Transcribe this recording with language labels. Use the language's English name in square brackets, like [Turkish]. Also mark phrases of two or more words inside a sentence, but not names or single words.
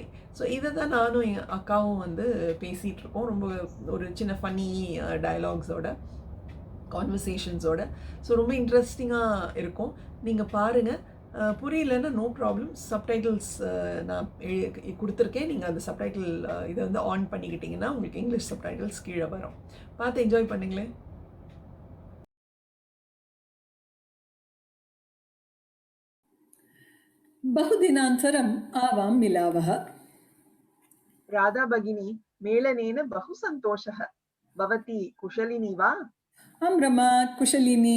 [Tamil] ஸோ இதை தான் நானும் என் அக்காவும் வந்து பேசிகிட்டு இருக்கோம், ரொம்ப ஒரு சின்ன [English] funny dialogues, [Tamil] கான்வர்சேஷன்ஸோட. ஸோ ரொம்ப இன்ட்ரெஸ்டிங்காக இருக்கும், நீங்கள் பாருங்கள். புரியலன்னா [English] no problem, [Tamil] சப்டைட்டில்ஸ் நான் கொடுத்துருக்கேன். நீங்கள் அந்த சப்டைட்டில் இதை வந்து ஆன் பண்ணிக்கிட்டிங்கன்னா உங்களுக்கு [English] English subtitles [Tamil] கீழே வரும். பார்த்து என்ஜாய் பண்ணுங்களேன். [Sanskrit] बहुदिनान्तरम् आवां मिलावः। राधा भगिनी, मेलनेन बहु सन्तोषः। भवती कुशलिनी वा? आं रमा, कुशलिनी।